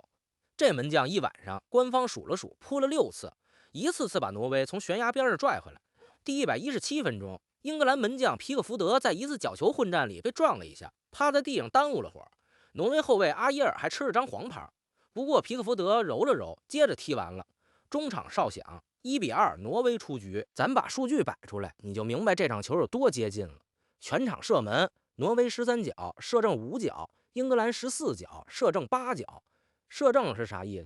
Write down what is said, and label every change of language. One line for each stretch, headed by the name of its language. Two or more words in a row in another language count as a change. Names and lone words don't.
Chinese: 這門將一晚上，官方數了數，撲了6次，一次次把挪威從懸崖邊上拽回來。第117分鐘，英格蘭門將皮克福德在一次角球混戰裡被撞了一下，趴在地上耽誤了會兒。挪威後衛阿耶爾還吃了張黃牌，不過皮克福德揉了揉，接着踢完了。中場哨響，1比2，挪威出局。咱把數據摆出來，你就明白这场球有多接近了。全场射门，挪威13腳，射正5腳；英格蘭14腳，射正8腳。射正是啥意思？